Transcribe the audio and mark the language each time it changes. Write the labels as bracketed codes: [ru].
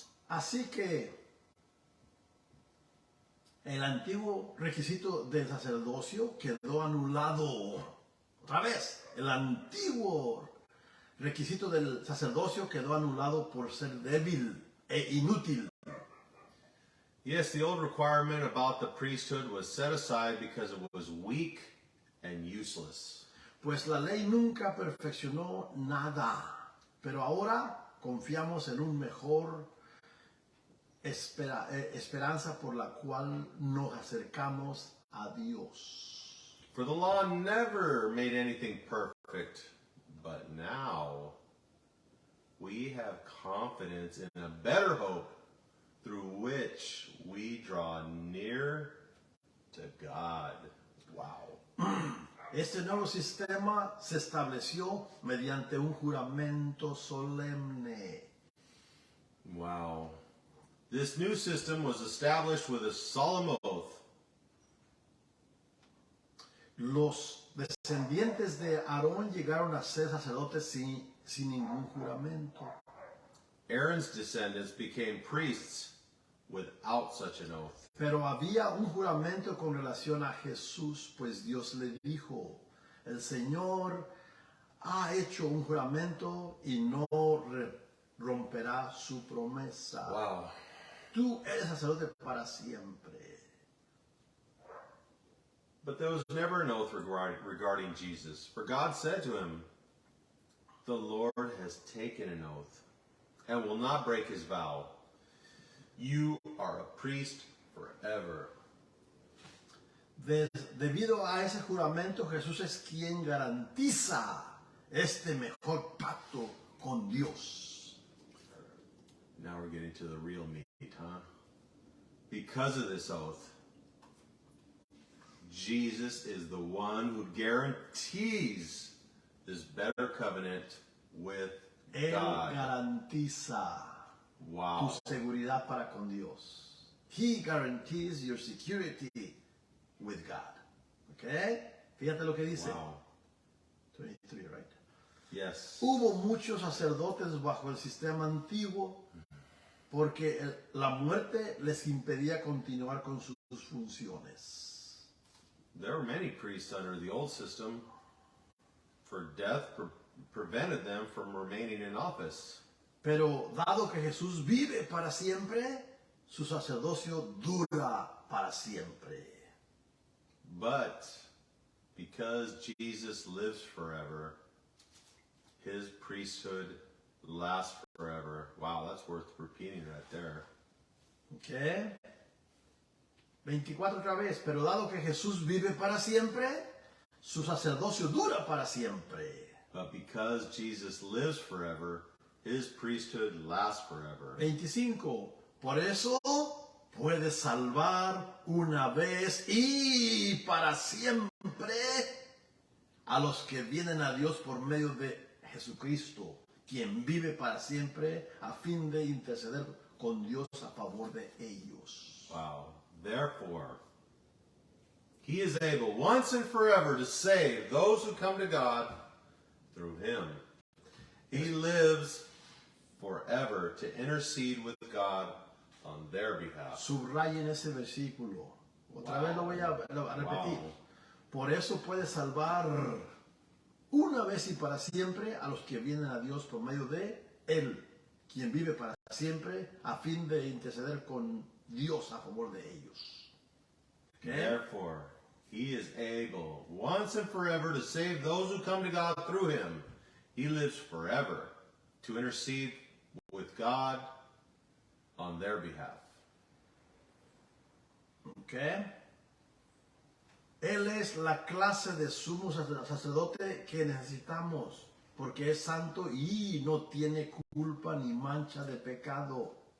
[es] Así que el antiguo requisito del sacerdocio quedó anulado. Otra vez, el antiguo requisito del sacerdocio quedó anulado por ser débil e inútil. [en] Yes, the old requirement about the priesthood was set aside because it was weak and useless. [es] Pues la ley nunca perfeccionó nada, pero ahora confiamos en un mejor esperanza por la cual nos acercamos a Dios. [en] For the law never made anything perfect, but now we have confidence in a better hope through which we draw near to God. Wow. [es] Este nuevo sistema se estableció mediante un juramento solemne. Wow. [en] This new system was established with a solemn oath. [es] Los descendientes de Aarón llegaron a ser sacerdotes sin ningún juramento. [en] Aaron's descendants became priests without such an oath. [es] Pero había un juramento con relación a Jesús, pues Dios le dijo, el Señor ha hecho un juramento y no romperá su promesa. Wow. Tú eres sacerdote para siempre. [en] But there was never an oath regarding Jesus. For God said to him, the Lord has taken an oath and will not break his vow. You are a priest forever. [es] Debido a ese juramento, Jesús es quien garantiza este mejor pacto con Dios. [en] Now we're getting to the real meat, huh? Because of this oath, Jesus is the one who guarantees this better covenant with [es] Él [en] God. [es] garantiza Wow. tu seguridad para con Dios. [en] He guarantees your security with God. [es] ¿Ok? Fíjate lo que dice. Wow. [en] 23, right? Yes. [es] Hubo muchos sacerdotes bajo el sistema antiguo porque la muerte les impedía continuar con sus funciones. [en] There were many priests under the old system, for death prevented them from remaining in office. [es] Pero dado que Jesús vive para siempre, su sacerdocio dura para siempre. [en] But because Jesus lives forever, his priesthood lasts forever. Wow, that's worth repeating right there. [es] ¿Ok? 24 otra vez. Pero dado que Jesús vive para siempre, su sacerdocio dura para siempre. [en] But because Jesus lives forever, his priesthood lasts forever. 25. [es] Por eso puede salvar una vez y para siempre a los que vienen a Dios por medio de Jesucristo, quien vive para siempre a fin de interceder con Dios a favor de ellos. [en] Wow. Therefore, He is able once and forever to save those who come to God through him. He lives forever to intercede with God on their behalf. [es] Subrayen ese versículo. Otra vez lo voy a repetir. Wow. Por eso puede salvar una vez y para siempre a los que vienen a Dios por medio de Él, quien vive para siempre a fin de interceder con Dios a favor de ellos. ¿Okay? [en] Therefore, he is able once and forever to save those who come to God through him. He lives forever to intercede with God on their behalf. ¿Okay? [es] Él es la clase de sumo sacerdote que necesitamos, porque es santo y no tiene culpa ni mancha de pecado.